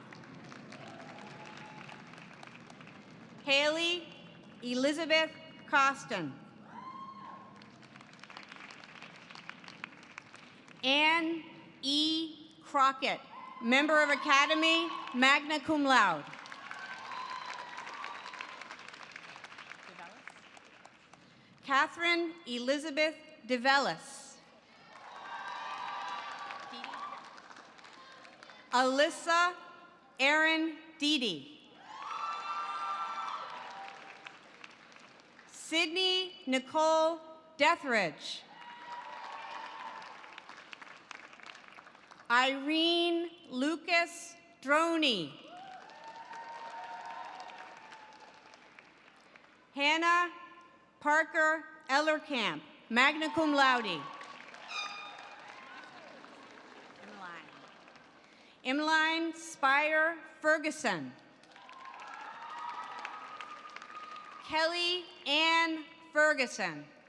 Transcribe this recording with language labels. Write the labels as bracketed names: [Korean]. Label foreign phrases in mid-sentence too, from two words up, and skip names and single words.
[English] Haley Elizabeth Costin. Anne E. Crockett, member of Academy, [Latin] magna cum laude. [English] Catherine Elizabeth DeVellis. Alyssa Erin Deedy. Sydney Nicole Deathridge. Irene Lucas Droney. Hannah Parker Ellerkamp, [Latin] magna cum laude. [English] Emmeline Spire Ferguson. Kelly Ann Ferguson.